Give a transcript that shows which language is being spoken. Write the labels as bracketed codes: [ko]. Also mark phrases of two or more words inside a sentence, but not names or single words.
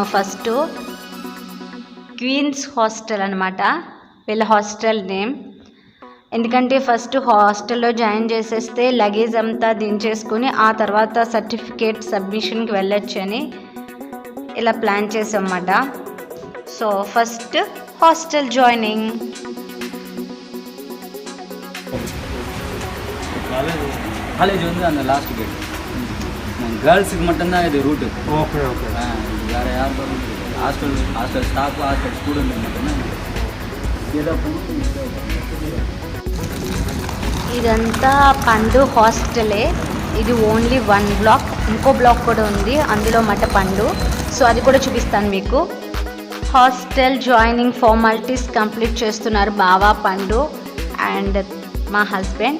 [en] First Queens Hostel [te] అనమాట వీళ్ళ [en] hostel name. [te] ఎందుకంటే [en] first hostello [te] జాయిన్ చేసేస్తే లగేజ్ అంతా దించేసుకుని ఆ తర్వాత [en] certificate submissionki [te] వెళ్ళొచ్చని ఇలా ప్లాన్ చేసామన్నమాట. [en] so first hostel joining. [ta] காலேஜ் வந்து அந்த [en] last gate girlsukku [ta] மட்டும்தான் இது ரூட்டு. [en] okay okay. [ta] வேறு யாருக்கும் [en] hostel staff hostel student [ta] மட்டும்தான். [te] ఇదంతా పండు హాస్టలే. ఇది [en] only 1 block. [te] ఇంకో బ్లాక్ కూడా ఉంది, అందులో మట పండు. సో అది కూడా చూపిస్తాను మీకు. [en] hostel joining formalities complete [te] చేస్తున్నారు బావా, పండు అండ్ మా హస్బెండ్.